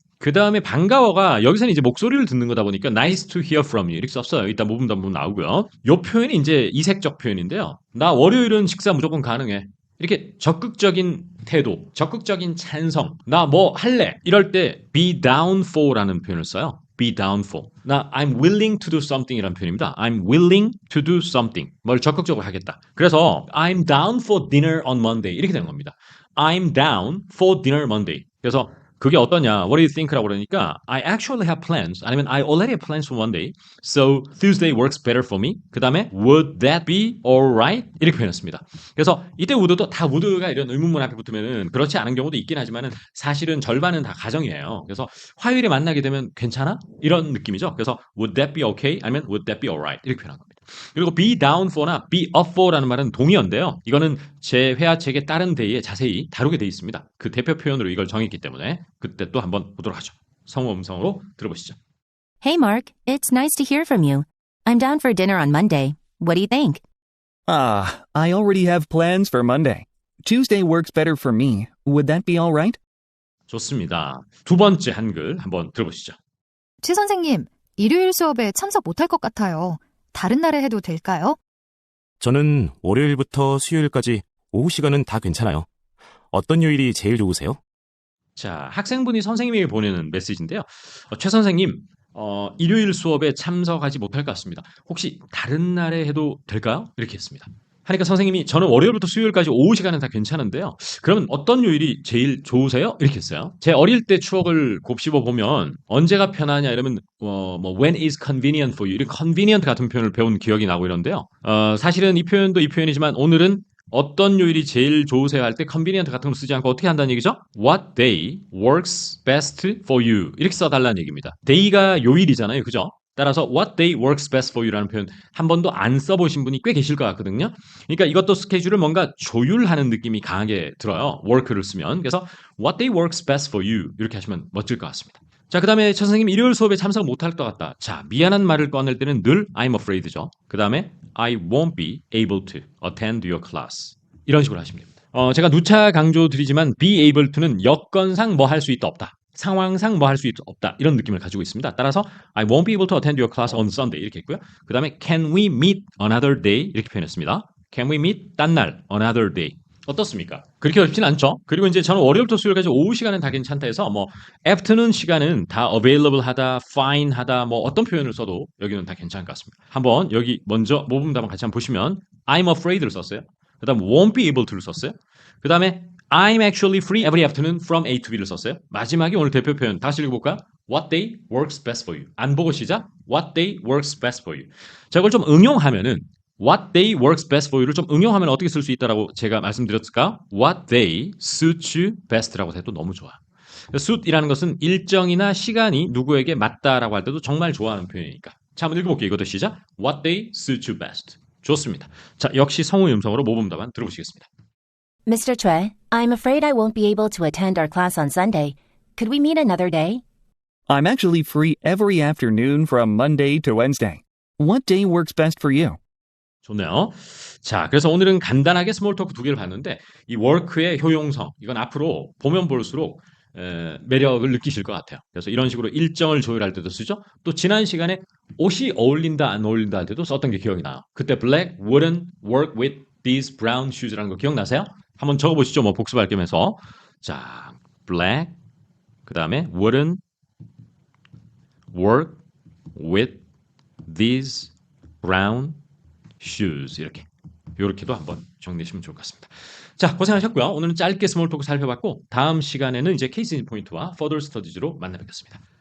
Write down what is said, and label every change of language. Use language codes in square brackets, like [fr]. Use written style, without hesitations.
[ko] 그 다음에 반가워가 여기서는 이제 목소리를 듣는 거다 보니까 [en] nice to hear from you [ko] 이렇게 썼어요. 이따 모분담분 나오고요. 이 표현이 이제 이색적 표현인데요. 나 월요일은 식사 무조건 가능해. 이렇게 적극적인 태도, 적극적인 찬성, 나 뭐 할래 이럴 때 [en] be down for [ko] 라는 표현을 써요. [en] be down for. 나 I'm willing to do something [ko] 이라는 표현입니다. [en] I'm willing to do something. [ko] 뭘 적극적으로 하겠다. [en] 그래서 I'm down for dinner on Monday [ko] 이렇게 되는 겁니다. [en] I'm down for dinner Monday. [ko] 그래서 그게 어떠냐? [en] What do you think라고 그러니까 I actually have plans. 아니면 I already have plans for Monday. So Tuesday works better for me. [ko] 그 다음에 [en] would that be alright? [ko] 이렇게 표현했습니다. 그래서 이때 would도 다 would가 이런 의문문 앞에 붙으면은 그렇지 않은 경우도 있긴 하지만은 사실은 절반은 다 가정이에요. 그래서 화요일에 만나게 되면 괜찮아? 이런 느낌이죠. [en] 그래서 would that be okay? 아니면 would that be alright? [ko] 이렇게 표현한 겁니다. 그리고 [en] be down for [ko] 나 [en] be up for [ko] 라는 말은 동의어인데요. 이거는 제 회화책의 다른 데이에 자세히 다루게 돼 있습니다. 그 대표 표현으로 이걸 정했기 때문에 그때 또 한번 보도록 하죠. 성우 음성으로 들어보시죠. [en] Hey, Mark. It's nice to hear from you. I'm down for dinner on Monday. What do you think? I already have plans for Monday. Tuesday works better for me. Would that be all right? [ko] 좋습니다. 두 번째 한글 한번 들어보시죠. 최 선생님, 일요일 수업에 참석 못할 것 같아요. 다른 날에 해도 될까요? 저는 월요일부터 수요일까지 오후 시간은 다 괜찮아요. 어떤 요일이 제일 좋으세요? 자, 학생분이 선생님에게 보내는 메시지인데요. 최 선생님, 일요일 수업에 참석하지 못할 것 같습니다. 혹시 다른 날에 해도 될까요? 이렇게 했습니다. 하니까 선생님이 저는 월요일부터 수요일까지 오후 시간은 다 괜찮은데요. 그러면 어떤 요일이 제일 좋으세요? 이렇게 했어요. 제 어릴 때 추억을 곱씹어 보면 언제가 편하냐 이러면 [en] when is convenient for you [ko] 이런 convenient 같은 표현을 배운 기억이 나고 이런데요. 사실은 이 표현도 이 표현이지만 오늘은 어떤 요일이 제일 좋으세요 할 때 convenient 같은 걸 쓰지 않고 어떻게 한다는 얘기죠? [en] What day works best for you [ko] 이렇게 써달라는 얘기입니다. day가 요일이잖아요. 그죠? 따라서 [en] what day works best for you [ko] 라는 표현 한 번도 안 써보신 분이 꽤 계실 것 같거든요. 그러니까 이것도 스케줄을 뭔가 조율하는 느낌이 강하게 들어요. work를 쓰면. 그래서 [en] what day works best for you [ko] 이렇게 하시면 멋질 것 같습니다. 자, 그 다음에 차 선생님 일요일 수업에 참석 못할 것 같다. 자, 미안한 말을 꺼낼 때는 늘 I'm afraid죠. 그 다음에 [en] I won't be able to attend your class. [ko] 이런 식으로 하시면 됩니다. 제가 누차 강조드리지만 be able to는 여건상 뭐 할 수 있다 없다. 상황상 뭐 할 수 없다. 이런 느낌을 가지고 있습니다. [en] 따라서 I won't be able to attend your class on Sunday [ko] 이렇게 했고요. 그 다음에 [en] can we meet another day [ko] 이렇게 표현했습니다. [en] Can we meet [ko] 딴 날 [en] another day. [ko] 어떻습니까? 그렇게 어렵진 않죠. 그리고 이제 저는 월요일부터 수요일까지 오후 시간은 다 괜찮다 해서 afternoon 시간은 다 available 하다, fine 하다 어떤 표현을 써도 여기는 다 괜찮을 것 같습니다. 한번 여기 먼저 모범답안 같이 한번 보시면 I'm afraid를 썼어요. 그 다음 won't be able to를 썼어요. 그 다음에 [en] I'm actually free every afternoon from A to B를 썼어요. [ko] 마지막에 오늘 대표 표현 다시 읽어볼까요? [en] What day works best for you. [ko] 안 보고 시작. [en] What day works best for you. [ko] 자, 이걸 좀 응용하면은 [en] What day works best for you [ko] 를 좀 응용하면 어떻게 쓸 수 있다라고 제가 말씀드렸을까? [en] What day suits you best [ko] 라고 해도 너무 좋아. suit이라는 것은 일정이나 시간이 누구에게 맞다라고 할 때도 정말 좋아하는 표현이니까. 자, 한번 읽어볼게요. 이것도 시작. [en] What day suits you best. [ko] 좋습니다. 자, 역시 성우의 음성으로 모범답안 들어보시겠습니다. [en] Mr. Choi, I'm afraid I won't be able to attend our class on Sunday. Could we meet another day? I'm actually free every afternoon from Monday to Wednesday. What day works best for you? [ko] 좋네요. 자, 그래서 오늘은 간단하게 스몰 토크 두 개를 봤는데 이 work의 효용성, 이건 앞으로 보면 볼수록 매력을 느끼실 것 같아요. 그래서 이런 식으로 일정을 조율할 때도 쓰죠. 또 지난 시간에 옷이 어울린다 안 어울린다 할 때도 썼던 게 기억이 나요. 그때 [en] black wouldn't work with these brown shoes [ko] 라는 거 기억나세요? 한번 적어보시죠. 뭐 복습할 겸해서. 자, black 그 다음에 [en] wouldn't work with these brown shoes [ko] 이렇게도 한번 정리하시면 좋을 것 같습니다. 자, 고생하셨고요. 오늘은 짧게 스몰 토크 살펴봤고 다음 시간에는 이제 케이스 인 포인트와 further studies로 만나 뵙겠습니다.